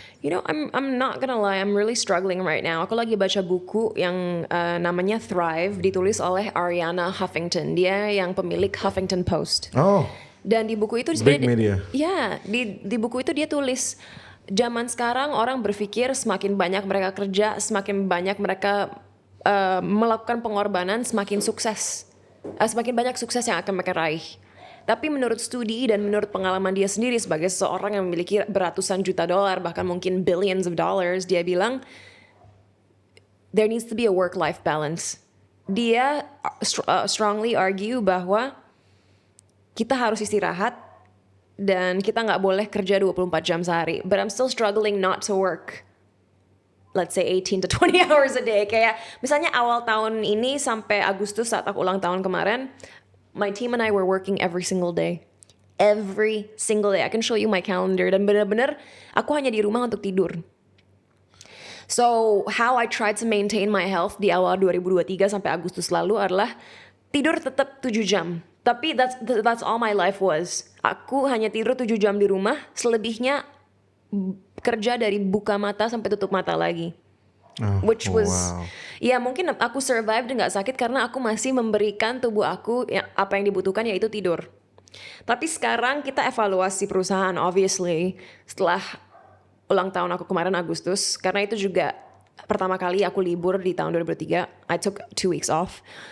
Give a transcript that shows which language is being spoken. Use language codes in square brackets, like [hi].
[en] You know, I'm not gonna lie, I'm really struggling right now. [id] Aku lagi baca buku yang namanya Thrive, ditulis oleh Arianna Huffington. Dia yang pemilik Huffington Post. Oh, Dan di buku itu [en] big media. [id] Ya, di buku itu dia tulis zaman sekarang orang berpikir semakin banyak mereka kerja, semakin banyak mereka melakukan pengorbanan, semakin sukses. Semakin banyak sukses yang akan mereka raih. Tapi menurut studi dan menurut pengalaman dia sendiri sebagai seorang yang memiliki beratusan juta dolar, bahkan mungkin [en] billions of dollars, [id] dia bilang [en] there needs to be a work-life balance. [id] Dia strongly argue bahwa kita harus istirahat dan kita nggak boleh kerja 24 jam sehari. [en] But I'm still struggling not to work, let's say 18 to 20 hours a day. [id] Kayak misalnya awal tahun ini sampai Agustus saat aku ulang tahun kemarin, [en] my team and I were working every single day. Every single day. I can show you my calendar. [id] Dan benar-benar aku hanya di rumah untuk tidur. [en] So how I tried to maintain my health [id] di awal 2023 sampai Agustus lalu adalah tidur tetap 7 jam. [en] Tapi that's all my life was. [id] Aku hanya tidur 7 jam di rumah, selebihnya kerja dari buka mata sampai tutup mata lagi. [en] Which was, [id] ya mungkin aku survive dan gak sakit karena aku masih memberikan tubuh aku apa yang dibutuhkan, yaitu tidur. Tapi sekarang kita evaluasi perusahaan obviously setelah ulang tahun aku kemarin Agustus, karena itu juga pertama kali aku libur di tahun 2003. [en] I took 2 weeks off.